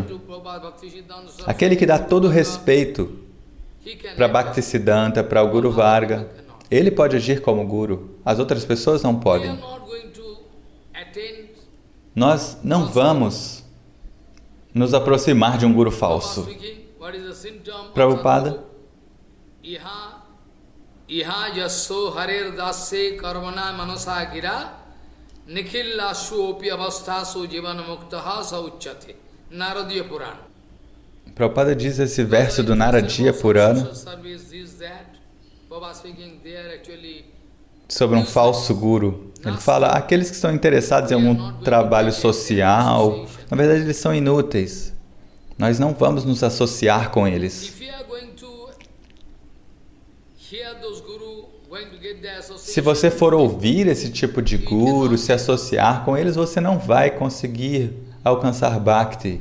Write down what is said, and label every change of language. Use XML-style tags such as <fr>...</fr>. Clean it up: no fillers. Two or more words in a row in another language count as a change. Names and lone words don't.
<pt>Aquele que dá todo o respeito para Bhaktisiddhanta, para o Guru Varga, ele pode agir como guru. As outras pessoas não podem. Nós não vamos nos aproximar de um guru falso. Prabhupada,</pt> <sa>इह यस्य हरेर् दास्ये कर्मणा मनसा गिरा निखिलासु अपि अवस्थासु जीवन् मुक्तः स उच्यते.</sa> <pt>Naradiya Purana. Prabhupada diz esse verso do Naradiya Purana sobre um falso guru. Ele fala, aqueles que estão interessados em algum trabalho social, na verdade eles são inúteis. Nós não vamos nos associar com eles. Se você for ouvir esse tipo de guru, se associar com eles, você não vai conseguir alcançar Bhakti.</pt>